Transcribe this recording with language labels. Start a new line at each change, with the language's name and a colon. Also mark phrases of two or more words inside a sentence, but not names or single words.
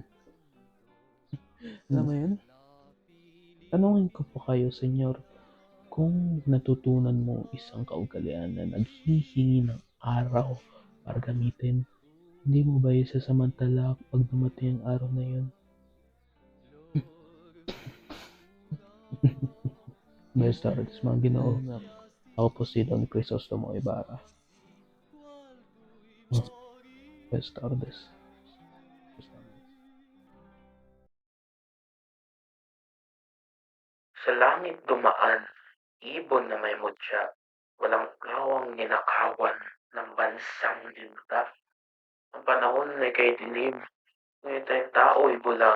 Filipino: Alam mo yun? Tanungin ko po kayo, senyor, kung natutunan mo isang kaugalian na naghihingi ng araw para gamitin, hindi mo ba isasamantala pag dumating ang araw na yun?
Spanish: Buenas tardes,
Filipino: mga Ginoo. Ako po si Don Crisostomo Ibarra.
Spanish: Buenas tardes.
Filipino: Sa langit dumaan, ibon na may mutya, walang kawang ninakawan ng bansang linta. Ang panahon ay kay dilim, ngunit ang tao'y bulag.